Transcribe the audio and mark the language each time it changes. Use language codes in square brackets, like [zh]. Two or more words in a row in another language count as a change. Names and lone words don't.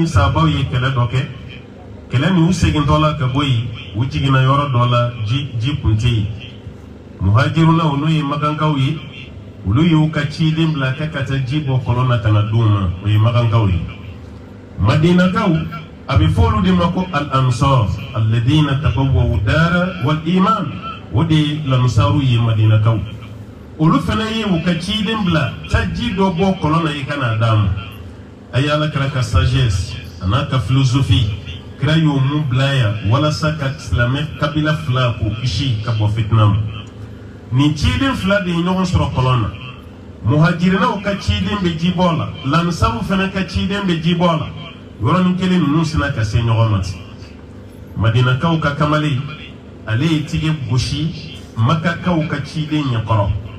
[bm] sahabaw ye kɛlɛ dɔ kɛ kɛlɛ ni u segintɔ la ka bɔ yen u jiginna yɔrɔ dɔ la ji kun tɛ yen muhajiruna n'o ye magankaw ye olu y'u ka ciden bila kɛ ka taa ji bɔ kɔlɔn na ka na d'u ma o ye magankaw ye madinakaw a bɛ fɔ olu de ma ko [ar] الأنصار الذين تبوءوا الدار والإيمان [bm] o de ye lamusaru ye madinakaw olu fana ye u ka ciden bila taa ji dɔ bɔ kɔlɔn na i ka n'a d'a ma a ye ala kɛra ka sagesse a n'a ka philosophie kira y'o mun bila yan walasa ka silamɛ kabila fila k'o kisi ka bɔ fitina ma nin ciden fila de ye ɲɔgɔn sɔrɔ kɔlɔn na muhajirinaw ka ciden bɛ jibɔ la lansaru fana ka ciden bɛ jibɔ la yɔrɔnin kelen ninnu sina ka se ɲɔgɔn ma ten madinakaw ka kamalen ale ye tigɛ gosi makakaw ka ciden ɲɛkɔrɔ